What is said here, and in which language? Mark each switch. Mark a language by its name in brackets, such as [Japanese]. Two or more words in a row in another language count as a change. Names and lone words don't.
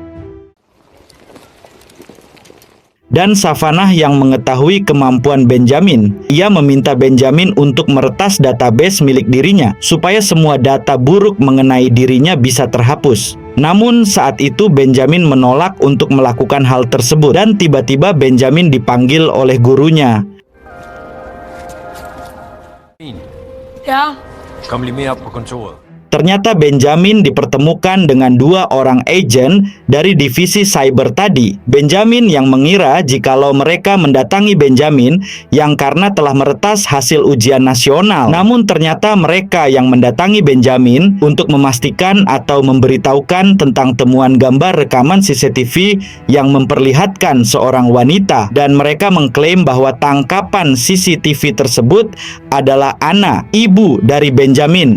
[Indonesian] Dan Savannah yang mengetahui kemampuan Benjamin, ia meminta Benjamin untuk meretas database milik dirinya supaya semua data buruk mengenai dirinya bisa terhapus. Namun saat itu Benjamin menolak untuk melakukan hal tersebut, dan tiba-tiba Benjamin dipanggil oleh gurunya. [Danish] Ja. Kom lige med op på kontoret. [Indonesian] Ternyata Benjamin dipertemukan dengan 2 orang agen dari divisi cyber tadi. Benjamin yang mengira jikalau mereka mendatangi Benjamin yang karena telah meretas hasil ujian nasional. Namun ternyata mereka yang mendatangi Benjamin untuk memastikan atau memberitahukan tentang temuan gambar rekaman CCTV yang memperlihatkan seorang wanita, dan mereka mengklaim bahwa tangkapan CCTV tersebut adalah Anna, ibu dari Benjamin.